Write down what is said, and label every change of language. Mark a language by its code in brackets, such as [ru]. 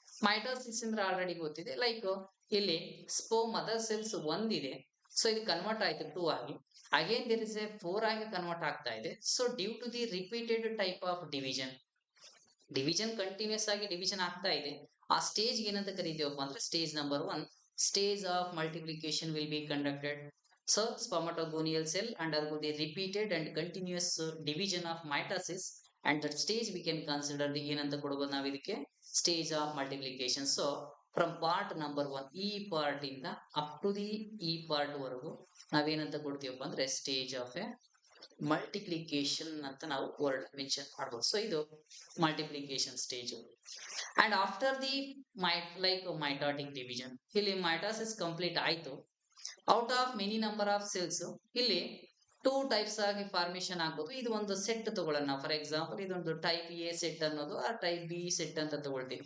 [kn] Mitosis ಅಂದ್ರೆ already ಗೊತ್ತಿದೆ, like ಇಲ್ಲಿ ಸ್ಪರ್ಮ್ ಮದರ್ ಸೆಲ್ಸ್ 1 ಇದೆ. ಸೊ ಇದು ಕನ್ವರ್ಟ್ ಆಯ್ತು 2 ಆಗಿ, ಅಗೇನ್ ದೇರ್ ಇಸ್ ಎ 4 ಆಗಿ ಕನ್ವರ್ಟ್ ಆಗ್ತಾ ಇದೆ. So due to the repeated type of division continuous ಆಗಿ ಡಿವಿಷನ್ ಆಗ್ತಾ ಇದೆ. ಆ ಸ್ಟೇಜ್ ಏನಂತ ಕರೀತೀವಪ್ಪ ಅಂದ್ರೆ stage number 1 [en] stage of multiplication will be conducted. So spermatogonial cell undergo the repeated and continuous division of mitosis, and that stage we can consider the [kn] ಏನಂತ ಕೊಡಬಹುದು ನಾವು ಇದಕ್ಕೆ [en] stage of multiplication. [kn] So from part number 1 ಈ part ಇಂದ up to the ಈ part ವರೆಗೂ ನಾವೇನಂತ ಕೊಡ್ತೀವಪ್ಪ ಅಂದ್ರೆ stage of a multiplication ಅಂತ ನಾವು ವರ್ಡ್ ಮೆನ್ಷನ್ ಮಾಡಬಹುದು. ಸೊ ಇದು multiplication stage. [en] and after the mitotic division, [kn] ಇಲ್ಲಿ ಮೈಟಾಸಿಸ್ ಕಂಪ್ಲೀಟ್ ಆಯ್ತು. Out of many number of cells ಇಲ್ಲಿ ಟೂ ಟೈಪ್ಸ್ ಆಗಿ ಫಾರ್ಮೇಶನ್ ಆಗ್ಬೋದು. ಇದು ಒಂದು ಸೆಟ್ ತಗೊಳ್ಳೋಣ. ಫಾರ್ ಎಕ್ಸಾಂಪಲ್ ಇದೊಂದು ಟೈಪ್ ಎ ಸೆಟ್ ಅನ್ನೋದು ಆ ಟೈಪ್ ಬಿ ಸೆಟ್ ಅಂತ ತಗೊಳ್ತೀನಿ.